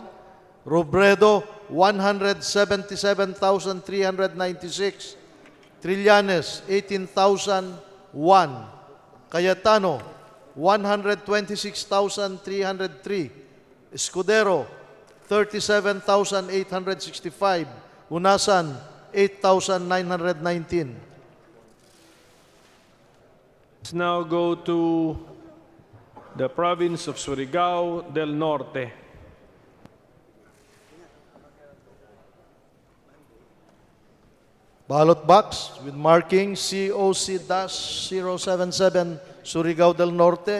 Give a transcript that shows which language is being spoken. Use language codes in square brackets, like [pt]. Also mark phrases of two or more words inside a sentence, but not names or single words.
[en] Robredo, 177,396. Trillanes, 18,001. Cayetano, 126,303. Escudero, 37,865. Unasan, 8,919. Let's now go to the province of Surigao del Norte. Ballot box with marking COC-077 Surigao del Norte.